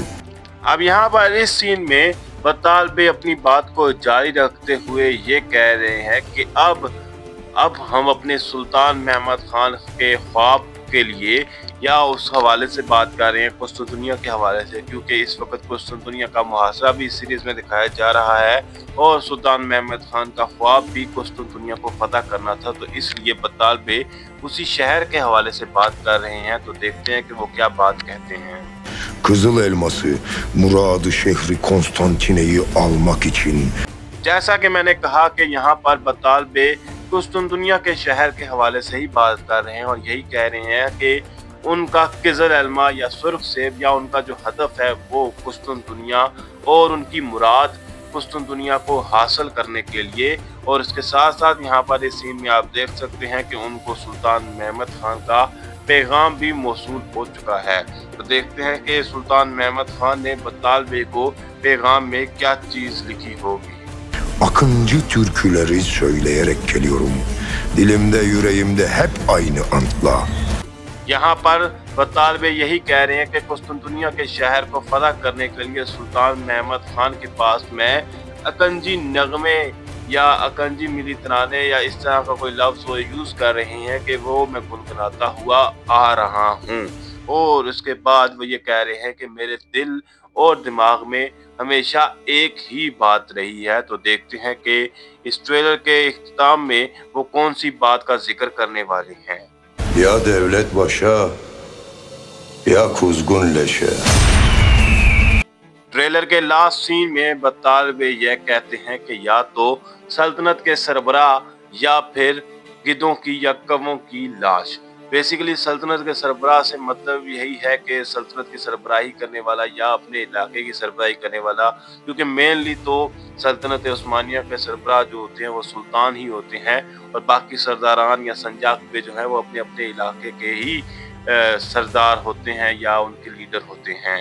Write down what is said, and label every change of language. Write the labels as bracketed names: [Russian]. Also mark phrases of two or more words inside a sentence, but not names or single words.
[Urdu] اب یہاں پر اس سین میں بطال بیگ اپنی بات کو جاری رکھتے ہوئے یہ کہہ رہے ہیں کہ اب ہم اپنے سلطان محمد خان کے خواب کے لیے یا اس حوالے سے بات کر رہے ہیں قسطنطنیہ کے حوالے سے، کیونکہ اس وقت قسطنطنیہ کا محاصرہ بھی اس سیریز میں دکھایا جا رہا ہے اور سلطان محمد خان کا خواب بھی قسطنطنیہ کو فتح کرنا تھا. تو اس لیے بطال بیگ اسی شہر کے حوالے سے بات کر رہے ہیں. تو دیکھتے ہیں کہ وہ کیا بات کہتے ہیں. [Turkish] Kızıl elması muradı şehri Konstantine'yi almak için. [Urdu] جیسا کہ میں نے کہا کہ یہاں پر بطال بیگ قسطنطنیہ کے شہر کے حوالے سے ہی بات کر رہے ہیں اور یہی کہہ رہے ہیں کہ ان کا [Turkish] kızıl elma [Urdu] یا سرخ سیب یا ان کا جو ہدف ہے وہ قسطنطنیہ اور ان کی مراد قسطنطنیہ کو حاصل کرنے کے لیے. اور اس کے ساتھ ساتھ یہاں پر اس سین میں آپ دیکھ سکتے ہیں کہ ان کو سلطان محمد خان کا پیغام بھی موصول ہو چکا ہے. تو دیکھتے ہیں کہ سلطان محمد خان نے بطال بیگ کو پیغام میں کیا چیز لکھی ہوگی. [Turkish] Akıncı türküleri söyleyerek geliyorum. Dilimde yüreğimde hep aynı antla. [Urdu] یہاں پر بطال بیگ یہی کہہ رہے ہیں کہ قسطنطنیہ کے شہر کو فتح کرنے کے لیے سلطان محمد خان کے پاس میں آقنجی نغمے یا آقنجی ملی ترانے یا اس طرح کا کوئی لفظ وہ یوز کر رہے ہیں کہ وہ میں گنگناتا ہوا آ رہا ہوں. اور اس کے بعد وہ یہ کہہ رہے ہیں کہ میرے دل اور دماغ میں ہمیشہ ایک ہی بات رہی ہے. تو دیکھتے ہیں کہ اس ٹریلر کے اختتام میں وہ کون سی بات کا ذکر کرنے والے ہیں. [Turkish] Ya devlet başa ya kuzgun leşe. [Urdu] ٹریلر کے [English] last scene [Urdu] میں بطال بیگ یہ کہتے ہیں کہ یا تو سلطنت کے سربراہ یا پھر گدھوں کی یا کووں کی لاش. بیسکلی سلطنت کے سربراہ سے مطلب یہی ہے کہ سلطنت کی سربراہی کرنے والا یا اپنے علاقے کی سربراہی کرنے والا، کیونکہ مینلی تو سلطنت عثمانیہ کے سربراہ جو ہوتے ہیں وہ سلطان ہی ہوتے ہیں اور باقی سرداران یا سنجاق پہ جو ہے وہ اپنے اپنے علاقے کے ہی سردار ہوتے ہیں یا ان کے لیڈر ہوتے ہیں.